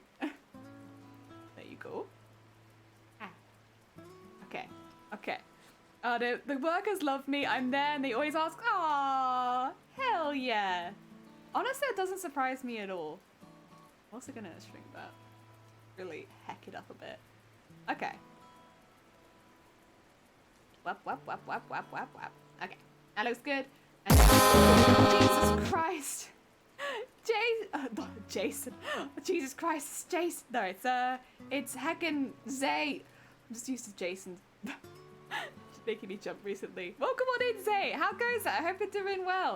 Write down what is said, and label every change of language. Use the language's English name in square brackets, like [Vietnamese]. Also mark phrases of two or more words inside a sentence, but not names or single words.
[English] There you go. Okay. The workers love me. I'm there and they always ask, "Aw, hell yeah." Honestly, it doesn't surprise me at all. I'm also gonna shrink that. Really heck it up a bit. Okay. Wap, wap, wap, wap, wap, wap, wap. Okay, that looks good. And Jesus Christ. Jason. Jesus Christ, it's Jason. No, it's heckin' Zay. I'm just used to Jason. Just making me jump recently. Welcome on in, Zay. How goes it? I hope you're doing well.